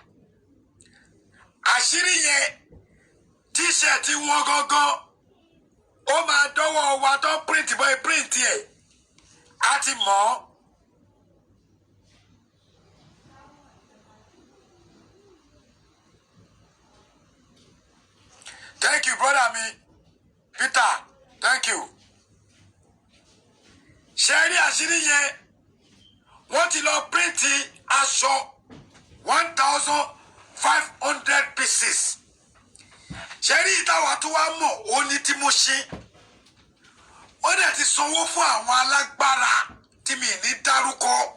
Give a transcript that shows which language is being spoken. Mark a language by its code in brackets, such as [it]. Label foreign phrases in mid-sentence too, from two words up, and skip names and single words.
[yo] àṣírí yẹn tíṣẹ̀tì wọn gangan ó máa dọ́wọ́ wa tó print bọ́ print ẹ̀ á ti mọ̀ ọ́. [en] Thank you, brother mi Peter, thank you. [yo] Ṣé rí àṣírí yẹn wọ́n ti lọ píríǹtì aṣọ 1,500 pieces. Ṣé rí ìtawà tó wá mọ̀ ó ní tí mo ṣe wọ́n dẹ̀ ti sanwó fún àwọn alágbára tí mi ní dárúkọ.